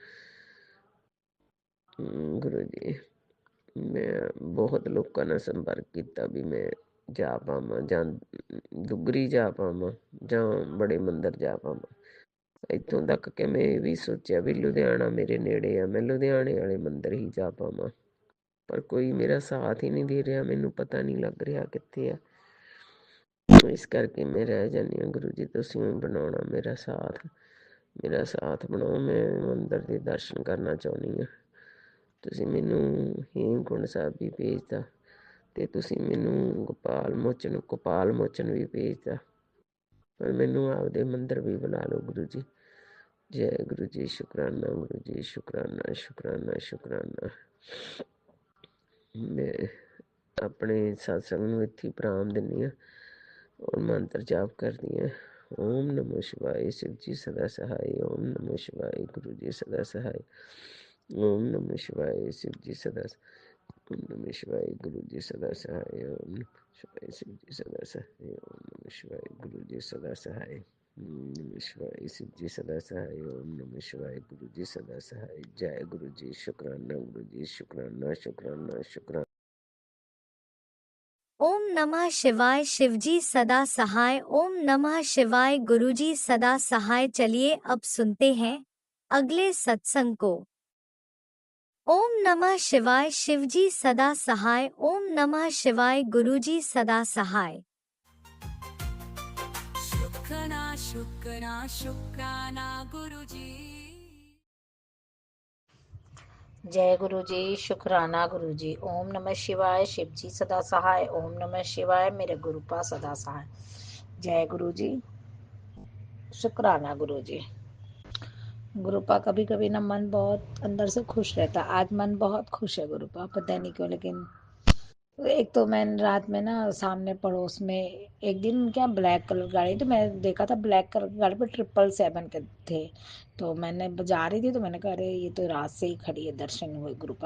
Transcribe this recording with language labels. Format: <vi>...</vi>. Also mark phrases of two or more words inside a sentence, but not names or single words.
<pa>ਗੁਰੂ ਜੀ, ਮੈਂ ਬਹੁਤ ਲੋਕਾਂ ਨਾਲ ਸੰਪਰਕ ਕੀਤਾ ਵੀ ਮੈਂ ਜਾ ਪਾਵਾਂ, ਜਾਂ ਦੁੱਗਰੀ ਜਾ ਪਾਵਾਂ, ਜਾਂ ਬੜੇ ਮੰਦਿਰ ਜਾ ਪਾਵਾਂ। ਇੱਥੋਂ ਤੱਕ ਕਿ ਮੈਂ ਇਹ ਵੀ ਸੋਚਿਆ ਵੀ ਲੁਧਿਆਣਾ ਮੇਰੇ ਨੇੜੇ ਆ, ਮੈਂ ਲੁਧਿਆਣੇ ਵਾਲੇ ਮੰਦਿਰ ਹੀ ਜਾ ਪਾਵਾਂ, ਪਰ ਕੋਈ ਮੇਰਾ ਸਾਥ ਹੀ ਨਹੀਂ ਦੇ ਰਿਹਾ, ਮੈਨੂੰ ਪਤਾ ਨਹੀਂ ਲੱਗ ਰਿਹਾ ਕਿੱਥੇ ਆ। ਇਸ ਕਰਕੇ ਮੈਂ ਰਹਿ ਜਾਨੀ ਹਾਂ। ਗੁਰੂ ਜੀ ਤੁਸੀਂ ਬਣਾਉਣਾ ਮੇਰਾ ਸਾਥ ਬਣਾਓ। ਮੈਂ ਮੰਦਿਰ ਕੇ ਦਰਸ਼ਨ ਕਰਨਾ ਚਾਹੁੰਦੀ ਹਾਂ। ਤੁਸੀਂ ਮੈਨੂੰ ਹੇਮਕੁੰਡ ਸਾਹਿਬ ਭੀ ਭੇਜਤਾ ਤੇ ਤੁਸੀਂ ਮੈਨੂੰ ਕਪਾਲ ਮੋਚਨ ਭੀ ਭੇਜਤਾ, ਪਰ ਮੈਨੂੰ ਆਪਦੇ ਮੰਦਿਰ ਭੀ ਬੁਲਾ ਲੋ ਗੁਰੂ ਜੀ। ਜੈ ਗੁਰੂ ਜੀ। ਸ਼ੁਕਰਾਨਾ ਗੁਰੂ ਜੀ, ਸ਼ੁਕਰਾਨਾ ਸ਼ੁਕਰਾਨਾ ਸ਼ੁਕਰਾਨਾ। ਮੈਂ ਅਪਨੇ ਸਤਸੰਗ ਨੂੰ ਇੱਥੇ ਪ੍ਰਾਮ ਦਿੰਨੀ ਹਾਂ ਔਰ ਮੰਤਰ ਜਾਪ ਕਰਦੀ ਹਾਂ।</pa> <hi>ओम नमो शिवाय। शिव जी सदा सहाय। ओम नमो शिवाय। गुरु जी सदा सहाय। ओम नमो शिवाय। शिव जी सदा। ओम नमः शिवाय। गुरु जी सदा सहाय। ओम नमः शिवाय। शिव जी सदा सहाय। ओम नमः शिवाय। गुरु जी सदा सहाय। ओम नमः शिवाय। शिव जी सदा सहाय। ओम नमः शिवाय। गुरु जी सदा सहाय। जय गुरु जी। शुकराना गुरु जी, शुकराना शुकराना शुकराना। ओम नमः शिवाय। शिवजी सदा सहाय। ओम नमः शिवाय। गुरुजी सदा सहाय। चलिए अब सुनते हैं अगले सत्संग को। ओम नमः शिवाय। शिवजी सदा सहाय। ओम नमः शिवाय। गुरुजी सदा सहाय। शुक्राना शुक्राना गुरुजी। जय गुरु जी। शुकराना गुरु जी। ओम नमः शिवाय। शिव जी सदा सहाय। ओम नमः शिवाय। मेरे गुरुपा सदा सहाय। जय गुरु जी। शुकराना गुरु जी। गुरुपा कभी कभी ना मन बहुत अंदर से खुश रहता, आज मन बहुत खुश है गुरुपा, पता नहीं क्यों। लेकिन एक तो मैंने रात में ना सामने पड़ोस में एक दिन क्या</hi> <en>black colour</en> <hi>गाड़ी, तो मैं देखा था</hi> <en>black colour</en> <hi>की गाड़ी पे 777 के थे। तो मैंने जा रही थी तो मैंने कहा अरे ये तो रात से ही खड़ी है, दर्शन हुए गुरुपा।</hi>